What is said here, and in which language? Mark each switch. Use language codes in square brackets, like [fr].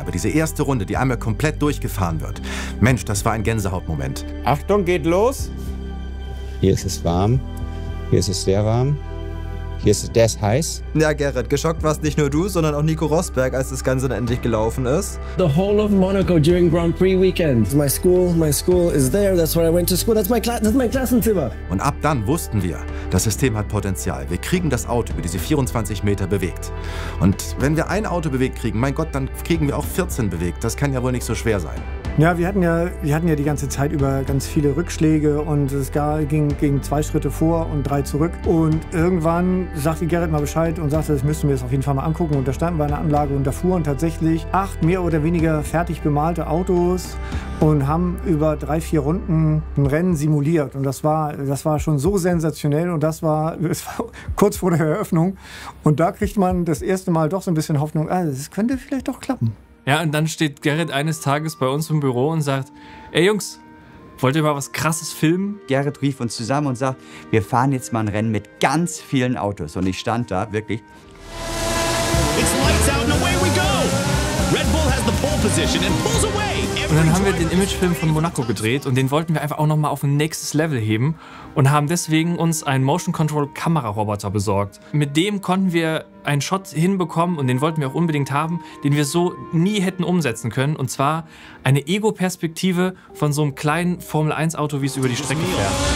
[de] Aber diese erste Runde, die einmal komplett durchgefahren wird, Mensch, das war ein Gänsehautmoment. Achtung, geht los. Hier ist es warm. Hier ist es sehr warm. Hier ist der ist heiß. Ja, Gerrit, geschockt warst nicht nur du, sondern auch Nico Rosberg, als das Ganze dann endlich gelaufen ist. [en] The whole of Monaco during Grand Prix weekend. My school is there. That's where I went to school. [de] That's mein Klassenzimmer. Und ab dann wussten wir, das System hat Potenzial. Wir kriegen das Auto über diese 24 Meter bewegt. Und wenn wir ein Auto bewegt kriegen, mein Gott, dann kriegen wir auch 14 bewegt. Das kann ja wohl nicht so schwer sein. Ja, wir hatten ja die ganze Zeit über ganz viele Rückschläge und es ging 2 Schritte vor und 3 zurück. Und irgendwann sagte Gerrit mal Bescheid und sagte, das müssten wir jetzt auf jeden Fall mal angucken. Und da standen wir in der Anlage und da fuhren tatsächlich 8 mehr oder weniger fertig bemalte Autos und haben über 3, 4 Runden ein Rennen simuliert. Und das war schon so sensationell und es war kurz vor der Eröffnung. Und da kriegt man das erste Mal doch so ein bisschen Hoffnung, das könnte vielleicht doch klappen. Ja, und dann steht Gerrit eines Tages bei uns im Büro und sagt, ey Jungs, wollt ihr mal was Krasses filmen? Gerrit rief uns zusammen und sagt, wir fahren jetzt mal ein Rennen mit ganz vielen Autos. Und ich stand da wirklich. [en] It's lights out and away we go. Red Bull has the pole position and pulls away. [de] Und dann haben wir den Imagefilm von Monaco gedreht und den wollten wir einfach auch nochmal auf ein nächstes Level heben und haben deswegen uns einen Motion Control Kameraroboter besorgt. Mit dem konnten wir einen Shot hinbekommen und den wollten wir auch unbedingt haben, den wir so nie hätten umsetzen können. Und zwar eine Ego-Perspektive von so einem kleinen Formel-1-Auto, wie es über die Strecke fährt.